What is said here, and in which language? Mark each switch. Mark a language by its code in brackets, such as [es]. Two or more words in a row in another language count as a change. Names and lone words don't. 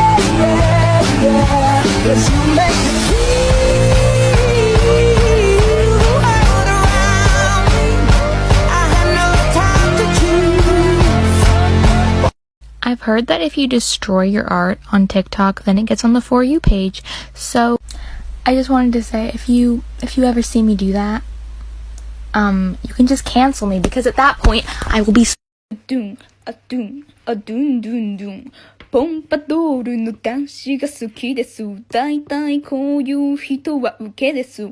[en] I've heard that if you destroy your art on TikTok, then it gets on the For You page. So I just wanted to say, if you ever see me do that, you can just cancel me, because at that point I will be Doom, a doom, a doom, doom, doom. [ja] ポンパドールの男子が好きです。だいたいこういう人はウケです。